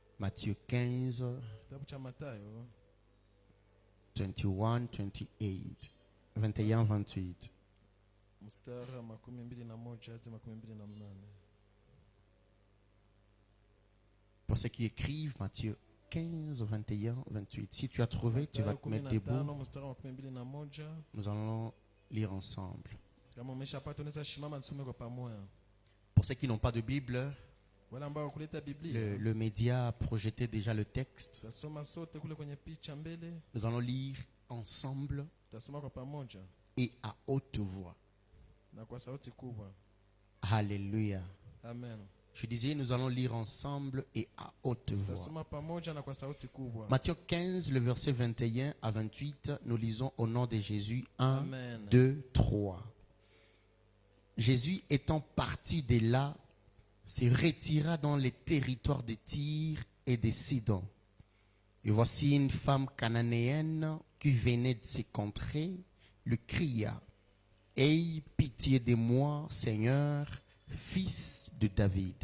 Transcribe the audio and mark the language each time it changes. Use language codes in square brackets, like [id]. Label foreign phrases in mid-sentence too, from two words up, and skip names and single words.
[fr] Matthieu 15, [sw] Kitabu cha Mathayo 21, 28. 21, 28. mstari wa 21 hadi 28. [fr] Pour ceux qui écrivent, Matthieu 15, 21, 28. Si tu as trouvé, tu vas te mettre debout. [sw] Mstari wa 21. [fr] Nous allons lire ensemble. [sw] Kama umeshapata unaweza simama tusome kwa pamoja. [fr] Pour ceux qui n'ont pas de Bible, [sw] Wale ambao kuleta Biblia [fr] le média a projeté déjà le texte. [sw] tutasoma sote kule kwenye picha mbele, [fr] Nous allons lire ensemble [sw] tutasoma kwa pamoja [fr] et à haute voix. [sw] na kwa sauti kubwa. [fr] Alléluia. Amen. Je disais, nous allons lire ensemble et à haute voix. [sw] Tutasoma pamoja na kwa sauti kubwa. [fr] Matthieu 15, le verset 21 à 28, nous lisons au nom de Jésus 1, Amen. 2, 3. Jésus étant parti de là, se retira dans les territoires de Tyr et de Sidon. Et voici une femme cananéenne qui venait de ces contrées, lui cria: Aie pitié de moi, Seigneur, fils de David.